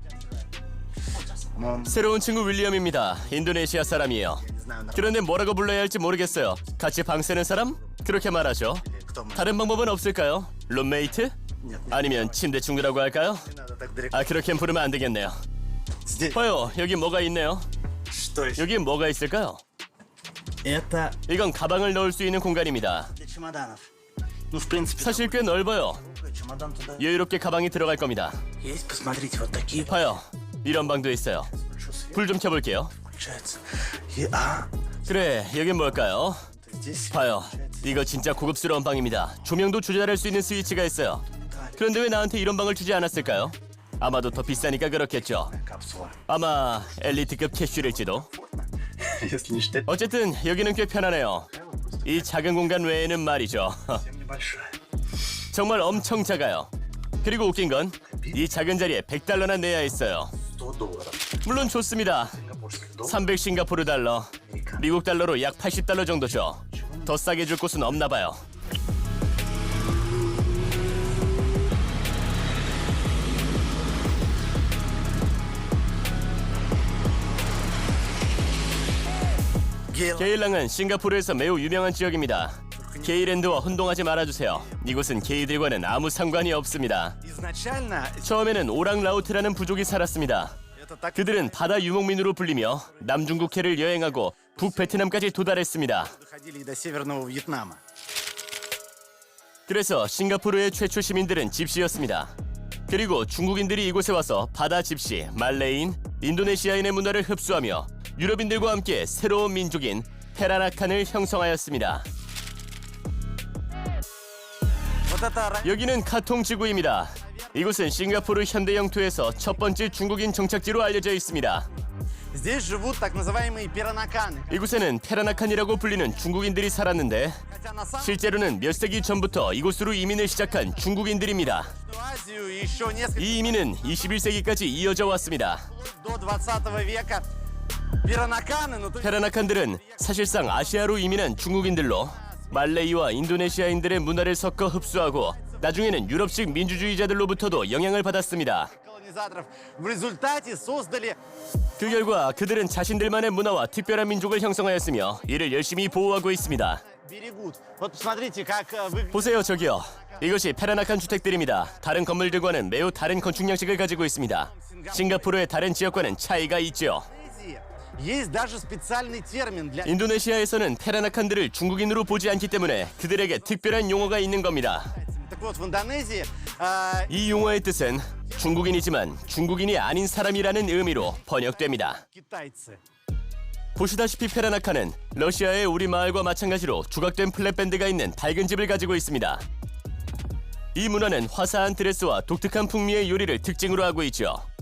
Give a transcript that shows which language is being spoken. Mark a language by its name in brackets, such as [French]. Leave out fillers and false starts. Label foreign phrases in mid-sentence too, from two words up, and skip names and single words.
[Korean] 새로운 친구 윌리엄입니다. 인도네시아 사람이에요. 그런데 뭐라고 불러야 할지 모르겠어요. 같이 방 쓰는 사람? 그렇게 말하죠. 다른 방법은 없을까요? 룸메이트? 아니면 침대 친구라고 할까요? 아, 그렇게 부르면 안 되겠네요. 봐요, 여기 뭐가 있네요. [Russian] Что еще? [Korean] 여기 뭐가 있을까요? [Russian] Это [Korean] 이건 가방을 넣을 수 있는 공간입니다. [Russian] для чемоданов. Ну, в принципе, [Korean] 사실 꽤 넓어요. [Russian] такой чемодан туда [Korean] 여유롭게 가방이 들어갈 겁니다. [Russian] есть. Посмотрите, вот такие [Korean] 봐요, 이런 방도 있어요. [Russian] большой свет [Korean] 불 좀 켜볼게요. [Russian] включается. [Korean] 그래, 여긴 뭘까요? [Russian] Здесь [Korean] 봐요, 이거 진짜 고급스러운 방입니다. 조명도 조절할 수 있는 스위치가 있어요. 그런데 왜 나한테 이런 방을 주지 않았을까요? 아마도 더 비싸니까 그렇겠죠. [Russian] капсула. [Korean] 아마 엘리트급 캐슈일지도. [Russian] Если не считать, [Korean] 어쨌든 여기는 꽤 편하네요. 이 작은 공간 외에는 말이죠. [Russian] совсем небольшая. [Korean] 정말 엄청 작아요. 그리고 웃긴 건 이 작은 자리에 100달러나 내야 했어요. $100. 물론 좋습니다. [Russian] Сингапурских долларов. [Korean] 300 싱가포르 달러, 미국 달러로 약 80달러 정도죠. 더 싸게 줄 곳은 없나 봐요. 게일랑은 싱가포르에서 매우 유명한 지역입니다. 게이랜드와 혼동하지 말아주세요. 이곳은 게이들과는 아무 상관이 없습니다. [Russian] Изначально [Korean] 처음에는 오랑라우트라는 부족이 살았습니다. [Russian] это так [Korean] 그들은 바다 유목민으로 불리며 남중국해를 여행하고 북베트남까지 도달했습니다. [Russian] доходили до Северного Вьетнама. [Korean] 그래서 싱가포르의 최초 시민들은 집시였습니다. 그리고 중국인들이 이곳에 와서 바다 집시, 말레이인, 인도네시아인의 문화를 흡수하며 유럽인들과 함께 새로운 민족인 페라나칸을 형성하였습니다. [Russian] Вот это [Korean] 여기는 카통 지구입니다. 이곳은 싱가포르 현대 영토에서 첫 번째 중국인 정착지로 알려져 있습니다. [Russian] Здесь живут так называемые пиранаканы. [Korean] 이곳에는 페라나칸이라고 불리는 중국인들이 살았는데 [Russian] Хотя на самом [Korean] 실제로는 몇 세기 전부터 이곳으로 이민을 시작한 중국인들입니다. [Russian] деле Азию еще несколько [Korean] 이 이민은 21세기까지 이어져 왔습니다. [Russian] до 20 века пиранаканы, ну то есть [Korean] 페라나칸들은 사실상 아시아로 이민한 중국인들로 말레이와 인도네시아인들의 문화를 섞어 흡수하고 나중에는 유럽식 민주주의자들로부터도 영향을 받았습니다. [Russian] колонизаторов в результате создали [Korean] 그 결과 그들은 자신들만의 문화와 특별한 민족을 형성하였으며 이를 열심히 보호하고 있습니다. [Russian] берегут. Вот посмотрите, как выглядит [Korean] 보세요, 저기요. 이것이 페라나칸 주택들입니다. 다른 건물들과는 매우 다른 건축 양식을 가지고 있습니다. 싱가포르의 다른 지역과는 차이가 있죠. [Russian] Индонезия. Есть даже специальный термин для [Korean] 인도네시아에서는 페라나칸들을 중국인으로 보지 않기 때문에 그들에게 특별한 용어가 있는 겁니다. [Russian] Так вот, в Индонезии [Korean] 이 용어의 뜻은 중국인이지만 중국인이 아닌 사람이라는 의미로 번역됩니다. [Russian] китайцы. [Korean] 보시다시피 페라나칸은 러시아의 우리 마을과 마찬가지로 조각된 플랫밴드가 있는 밝은 집을 가지고 있습니다. 이 문화는 화사한 드레스와 독특한 풍미의 요리를 특징으로 하고 있죠.